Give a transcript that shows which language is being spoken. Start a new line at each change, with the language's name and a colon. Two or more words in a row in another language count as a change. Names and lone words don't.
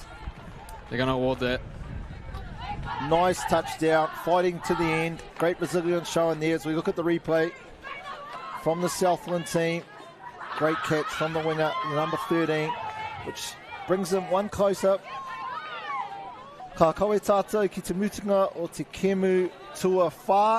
English: They're going to award that. Nice touchdown, fighting to the end. Great resilience showing there as we look at the replay from the Southland team. Great catch from the winger, number 13, which brings them one closer.
Māori: Ka koe tātou ki te mutunga o te kemu tua whā.